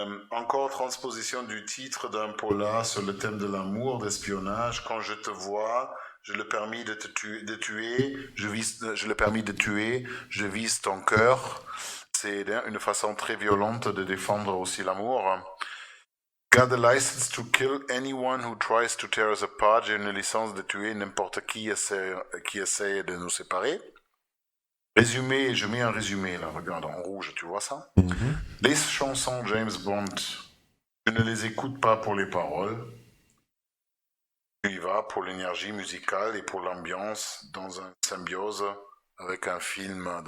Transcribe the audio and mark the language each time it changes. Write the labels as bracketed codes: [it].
[fr] Encore transposition du titre d'un polar sur le thème de l'amour, d'espionnage. Quand je te vois, je le permis de tuer, je le permis de tuer, je vise ton cœur. C'est une façon très violente de défendre aussi l'amour. [en] Got the license to kill anyone who tries to tear us apart. [fr] J'ai une licence de tuer n'importe qui essaie de nous séparer. Résumé, je mets un résumé là, regarde en rouge, tu vois ça? Les chansons James Bond, je ne les écoute pas pour les paroles. Je y va pour l'énergie musicale et pour l'ambiance dans une symbiose avec un film.